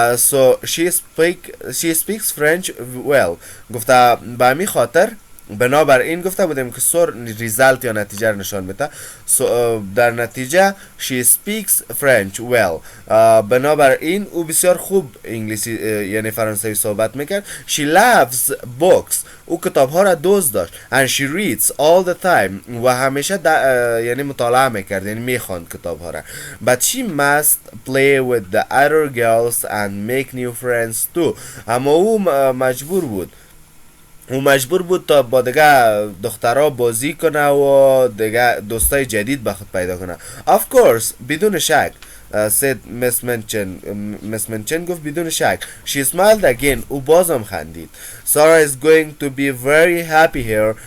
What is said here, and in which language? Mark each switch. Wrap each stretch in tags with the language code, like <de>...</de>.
<en>So she speaks French well.</en> <fa>گفته به همین خاطر بنابراین گفته بودیم که سر ریزالت یا نتیجه نشان میده. در نتیجه</fa> <en>she speaks French well.</en> <fa>بنابراین او بسیار خوب انگلیسی یعنی فرانسوی صحبت میکرد.</fa> <en>She loves books.</en> <fa>او کتاب ها را دوست داشت.</fa> <en>And she reads all the time.</en> <fa>و همیشه یعنی مطالعه میکرد یعنی میخواند کتاب ها را.</fa> <en>But she must play with the other girls and make new friends too.</en> <fa>اما او مجبور بود تا با دیگه دخترها بازی کنه و دیگه دوستای جدید به خود پیدا کنه.</fa> <en>Of course</en> <fa>بدون شک</fa> <en>said</en> <fa>Miss Minchin گفت بدون شک.</fa> <en>She smiled again.</en> <fa>او بازم خندید.</fa> <en>Sarah is going to be very happy here.</en>